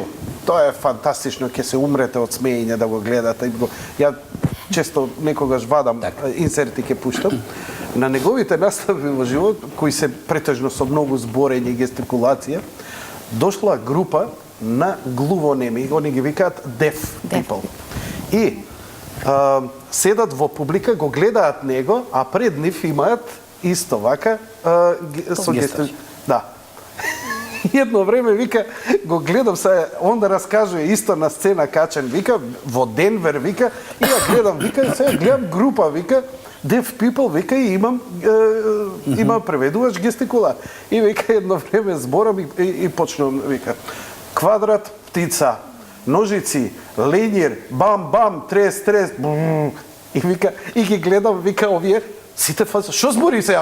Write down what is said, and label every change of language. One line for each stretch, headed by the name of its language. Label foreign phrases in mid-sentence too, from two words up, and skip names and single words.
Macedonian: Тоа е фантастично, ќе се умрете од смеење да го гледате. Ја често некогаш вадам инсерти ќе пуштам. На неговите настапи во живо, кои се претежно со многу зборење и гестикулација, дошла група на глувонеми, они ги викаат
English: deaf people.
Macedonian: И седат во публика, го гледаат него, а пред нив имаат исто вака со гестикулација. Да. Едно време вика, го гледам се, он да раскажува исто на сцена качен, вика, во Денвер, вика, и ја гледам, вика, сега гледам група, вика,
English: deaf people,
Macedonian: вика, и имам преведувач гестикула. И вика, едно време зборам и почнам, вика, квадрат, птица, ножици, ленјер, бам, бам, трес, бум. И вика, и ги гледам, вика, овие Сите фаза, што збори се?